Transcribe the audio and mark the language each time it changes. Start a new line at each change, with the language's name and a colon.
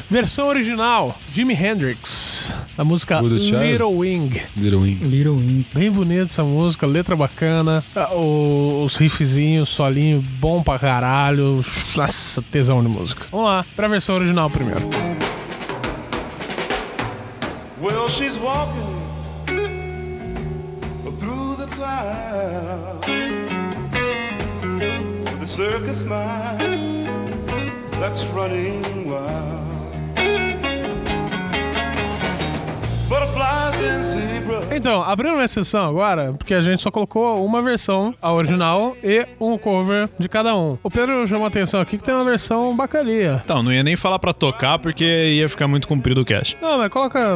Portuguese: Versão original, Jimi Hendrix, a música Little Wing. Bem bonita essa música, letra bacana, os riffzinhos, solinho, bom pra caralho. Nossa, tesão de música. Vamos lá, pra versão original primeiro.
English: Well, she's walking through the clouds to the circus mind that's running wild. Butterflies and zebras.
Portuguese: Então, abrindo uma exceção agora, porque a gente só colocou uma versão, a original, e um cover de cada um. O Pedro chamou a atenção aqui que tem uma versão bacaninha. Então, não ia nem falar pra tocar, porque ia ficar muito comprido o cast. Não, mas coloca...